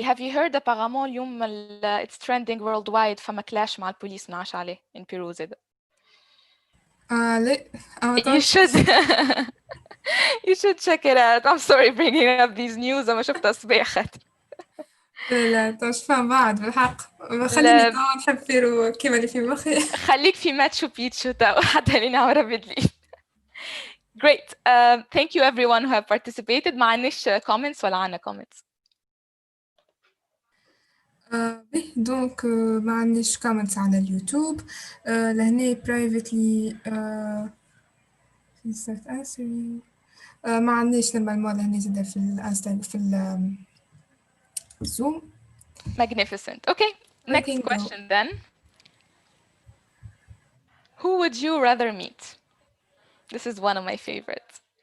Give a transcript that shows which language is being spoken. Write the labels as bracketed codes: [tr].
[en] Have you heard apparemment اليوم it's trending worldwide [ar] فما كلاش مع البوليس نعاش عليه [en] in Peru زاد. [ar] لا [en] You should you should check it out. I'm sorry bringing up these news. [ar] أنا شفتها الصباح خاطر. لا مش فاهم بعد بالحق. خليني توا نحب بيرو كيما اللي في مخي. خليك في ماتشو بيتشو توا حتى لين عمرها بدلي. [en] Great. Thank you everyone who have participated. [ar] ما عندناش comments ولا عندنا comments. دونك ما عندناش comments على اليوتيوب. [en] لهنا privately start answering. [ar] ما عندناش نورمالمون لهنا زادا في الانستا في الزوم. [en] Magnificent. Okay, next question then. Who would you rather meet? This is one of my favorites.